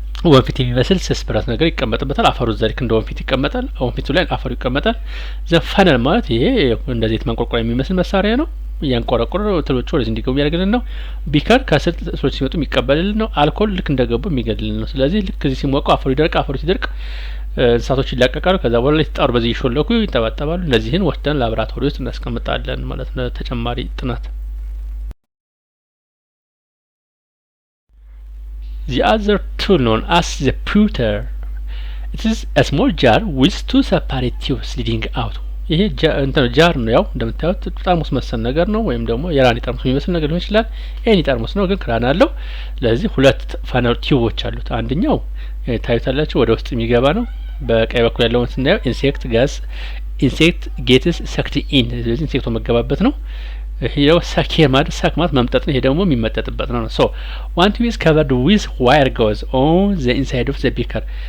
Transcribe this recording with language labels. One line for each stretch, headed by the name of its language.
Amharic: ወንፊት የሚመስል ስስ ብረት ነገር ይቀመጥበታል። አፈሩ እዛ ልክ እንደ ወንፊት ይቀመጣል። ወንፊቱ ላይ አፈሩ ይቀመጣል። ዘፈነል ማለት ይሄ እንደዚህ የተማንቆርቆሪያ የሚመስል መሳሪያ ነው። እያንቆረቆረ ትሎቹ ወደዚህ እንዲገቡ ያደርግልን ነው። ቢከር ከስር ትሎች ሲመጡ የሚቀበልልን ነው። አልኮል ልክ እንደገቡ የሚገድልን ነው። ስለዚህ ልክ እዚህ ሲሞቀው አፈሩ ይደርቅ። አፈሩ ሲደርቅ እንስሳቶች ይላቀቃሉ። ከዛ በኋላ ሊጣሩ በዚህ ይሾለኩ ይንጠባጠባሉ። እነዚህን ወስደን ላብራቶሪ ውስጥ እናስቀምጣለን ማለት ነው ተጨማሪ ጥናት።
English: The other tool known as the pewter. It is a small jar with two separate tubes leading out.
Amharic: ይሄ ጃር ነው። ያው እንደምታዩት ጠርሙስ መሰል ነገር ነው፣ ወይም ደግሞ የራኒ ጠርሙስ የሚመስል ነገር ሊሆን ይችላል። ኤኒ ጠርሙስ ነው ግን ክራን አለው። ስለዚህ ሁለት ፋነር ቲዩቦች አሉት። አንደኛው ታዩታላችሁ ወደ ውስጥ የሚገባ ነው። በቀኝ በኩል ያለውን ስናየው
English: ኢንሴክት ጌትስ ሰክት ኢን፣
Amharic: ስለዚህ ኢንሴክቱ መገባበት ነው። ይሄው ሳኬር ማለት ሳክ ማለት መምጠጥ ነው። ይሄ ደግሞ የሚመጠጥበት ነው። ሶ
English: one tube is covered with wire gauze on the inside of the beaker.